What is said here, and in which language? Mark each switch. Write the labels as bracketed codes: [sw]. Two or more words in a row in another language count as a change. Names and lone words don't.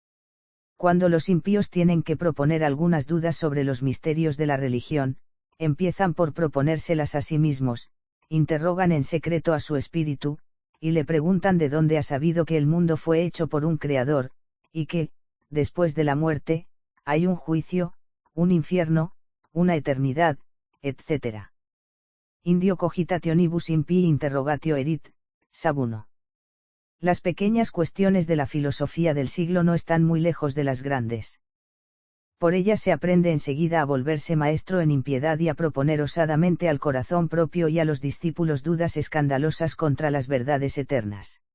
[es] Cuando los impíos tienen que proponer algunas dudas sobre los misterios de la religión, empiezan por proponérselas a sí mismos, interrogan en secreto a su espíritu, y le preguntan de dónde ha sabido que el mundo fue hecho por un creador, y que, después de la muerte, hay un juicio, un infierno, una eternidad, etc. [la] Indio cogitationibus impii interrogatio erit, Sabuno. [es] Las pequeñas cuestiones de la filosofía del siglo no están muy lejos de las grandes. Por ellas se aprende enseguida a volverse maestro en impiedad y a proponer osadamente al corazón propio y a los discípulos dudas escandalosas contra las verdades eternas.